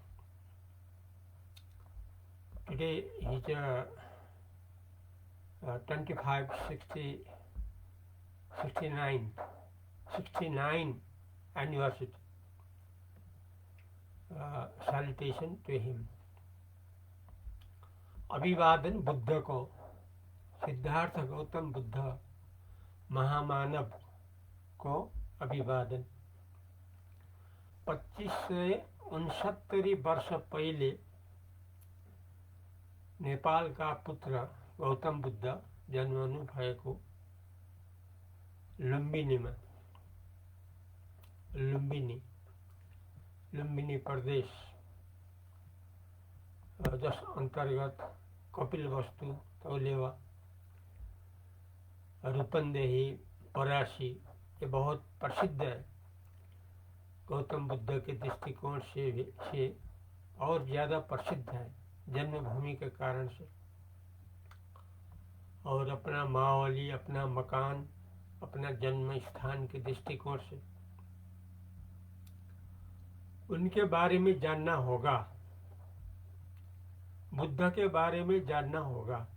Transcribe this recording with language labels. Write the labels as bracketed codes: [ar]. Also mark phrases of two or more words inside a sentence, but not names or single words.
[en] Today is 25, 60, 69 anniversary. Salutation to him. [hi] अभिवादन बुद्ध को, सिद्धार्थ गौतम बुद्ध महामानव को अभिवादन. 2569 वर्ष पहले नेपाल का पुत्र गौतम बुद्ध [ne] जन्मनु भएको [hi] लुम्बिनी प्रदेश, जस अंतर्गत कपिलवस्तु, तौलेवा, रूपन्देही, परासी ये बहुत प्रसिद्ध है. गौतम बुद्ध के दृष्टिकोण से और ज़्यादा प्रसिद्ध है जन्मभूमि के कारण से, और अपना माहौली, अपना मकान, अपना जन्म स्थान के दृष्टिकोण से उनके बारे में जानना होगा, बुद्ध के बारे में जानना होगा.